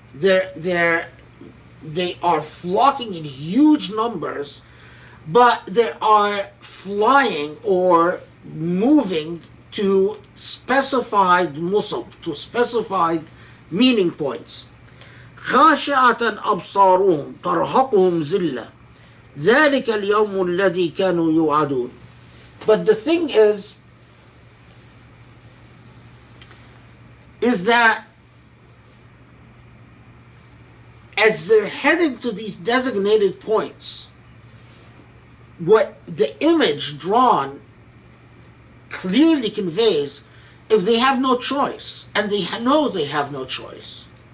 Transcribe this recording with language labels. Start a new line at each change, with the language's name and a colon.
English: They are flocking in huge numbers, but they are flying or moving to specified musab, to specified meaning points.
Arabic: خاشعة أبصارهم ترهقهم ذلة ذلك اليوم الذي كانوا يوعدون.
English: But the thing is that as they're heading to these designated points, what the image drawn clearly conveys is they have no choice, and they know they have no choice.